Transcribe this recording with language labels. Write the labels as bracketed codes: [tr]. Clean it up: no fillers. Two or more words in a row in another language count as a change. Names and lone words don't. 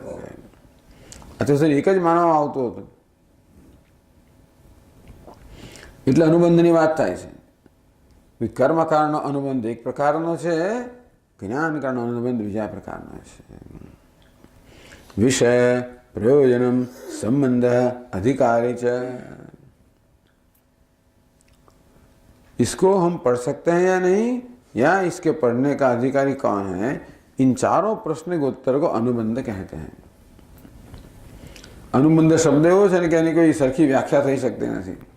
[gu] અત્યાર એક જ માનવામાં આવતું હતું એટલે અનુબંધની વાત થાય છે. કર્મકાંડનો અનુબંધ એક પ્રકારનો છે, જ્ઞાનકાંડનો અનુબંધ બીજા પ્રકારનો છે. [sa] વિષય प्रयोजनम संबंध अधिकारी च. [hi] इसको हम पढ़ सकते हैं या नहीं, या इसके पढ़ने का अधिकारी कौन है, इन चारों प्रश्न के उत्तर को अनुबंध कहते हैं. [gu] અનુબંધ શબ્દ એવો છે કે એની કોઈ સરખી વ્યાખ્યા થઈ સકતી નહીં.